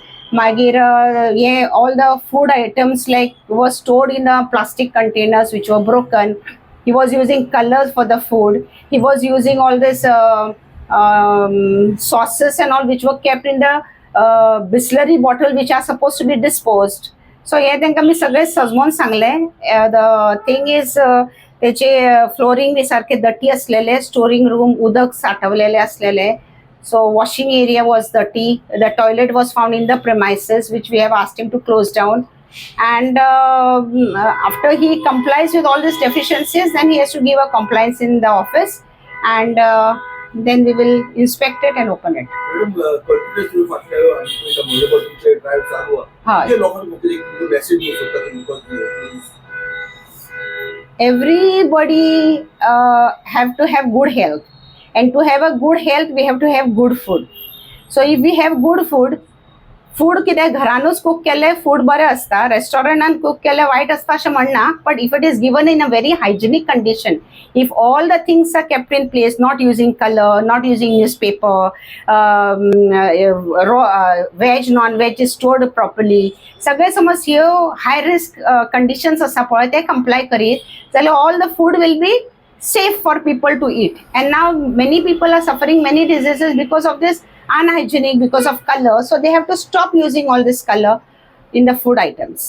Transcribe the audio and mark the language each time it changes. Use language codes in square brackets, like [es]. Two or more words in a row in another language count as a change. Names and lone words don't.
[en] Magir, all the food items like were stored in plastic containers which were broken. He was using colors for the food. He was using all this sauces and all which were kept in the Bisleri bottle which are supposed to be disposed. [mr] So हे तांकां मी सगळे सजमून सांगले. [en] The thing is [mr] त्याचे फ्लोरिंग बी सारखे डटी असलेले, [en] storing room [mr] उदक साठवलेले असलेले. [en] So washing area was dirty. The toilet was found in the premises, which we have asked him to close down. And after he complies with all these deficiencies, then he has to give a compliance in the office, and then we will inspect it and open it. Everybody have to have good health. And to have a good health, we have to have good food. So if we have good food [kok] कितें घरानूच कूक केले फूड बरें आसता, रेस्टॉरंटान कूक केले वायट आसता अशें म्हणना. [en] but if it is given in a very hygienic condition, if all the things are kept in place, not using colour, not using newspaper, veg non veg is stored properly, [kok] सगळे समज ह्यो [en] high risk conditions [kok] आसा पळय ते कंप्लाय करीत जाल्यार [en] all the food will be safe for people to eat. And now many people are suffering many diseases because of this unhygienic, because of color. So they have to stop using all this color in the food items.